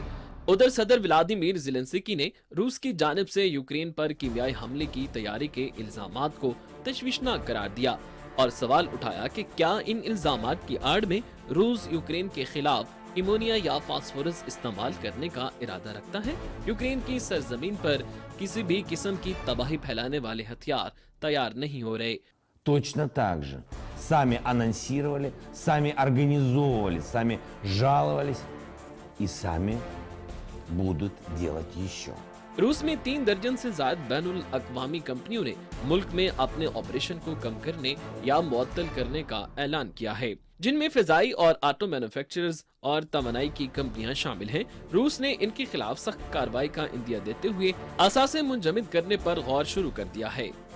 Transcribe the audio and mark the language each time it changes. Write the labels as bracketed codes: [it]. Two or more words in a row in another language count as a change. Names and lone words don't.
[ur] ادھر صدر ولادیمیر زیلنسکی نے روس کی جانب سے یوکرین پر کیمیائی حملے کی تیاری کے الزامات کو تشویشناک قرار دیا اور سوال اٹھایا کہ کیا ان الزامات کی آڑ میں روس یوکرین کے خلاف ایمونیا یا فاسفورس استعمال کرنے کا ارادہ رکھتا ہے. یوکرین کی سرزمین پر کسی بھی قسم کی تباہی پھیلانے والے ہتھیار تیار نہیں ہو رہے. [ru] Точно так же сами анонсировали, сами организовывали, сами жаловались и сами будут делать еще. [ur] روس میں 3 درجن سے زیادہ بین الاقوامی کمپنیوں نے ملک میں اپنے آپریشن کو کم کرنے یا معطل کرنے کا اعلان کیا ہے، جن میں فضائی اور [en] auto manufacturers [ur] اور توانائی کی کمپنیاں شامل ہیں. روس نے ان کے خلاف سخت کارروائی کا اندیہ دیتے ہوئے اثاثے منجمد کرنے پر غور شروع کر دیا ہے.